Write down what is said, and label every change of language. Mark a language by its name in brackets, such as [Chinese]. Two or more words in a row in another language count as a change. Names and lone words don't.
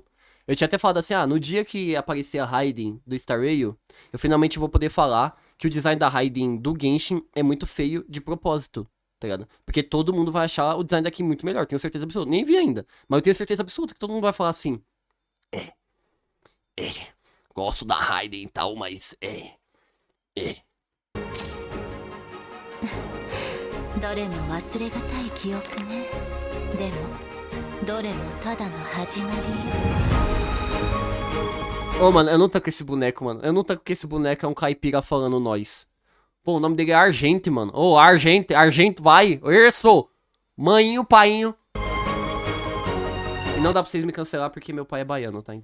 [Portuguese] Eu tinha até falado assim, no dia que aparecer a Raiden do Star Rail, eu finalmente vou poder falar que o design da Raiden do Genshin é muito feio de propósito, tá ligado? Porque todo mundo vai achar o design daqui muito melhor, tenho certeza absoluta. Nem vi ainda, mas eu tenho certeza absoluta que todo mundo vai falar assim. Gosto da Raiden e tal, mas [Japanese] どれも忘れがたい記憶ね。でもどれもただの始まりよ。 [Portuguese] Ô, mano, eu não tô com esse boneco, mano. Eu não tô com esse boneco, é um caipira falando nós. Pô, o nome dele é Argente, mano. Ô, Argente, vai. Isso! Mãinho, painho. E não dá pra vocês me cancelar porque meu pai é baiano, tá?